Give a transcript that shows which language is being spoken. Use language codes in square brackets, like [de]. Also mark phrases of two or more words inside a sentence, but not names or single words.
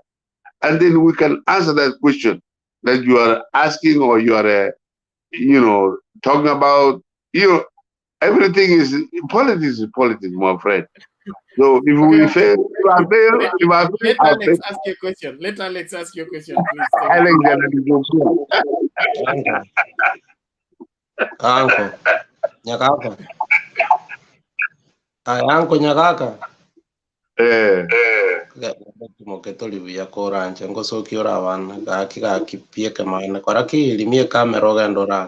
[en] And then we can answer that question that you are asking, or you are, talking about. Everything is politics, my friend. So if we fail, if I fail, Let Alex ask you a question. Let Alex ask you a question, please. Alex, Anko, Nyakaka. Anko Nyakaka. Moketoli via koranche ngoso kiora wan ga kipie kama kora ki limie kamera ga ndora.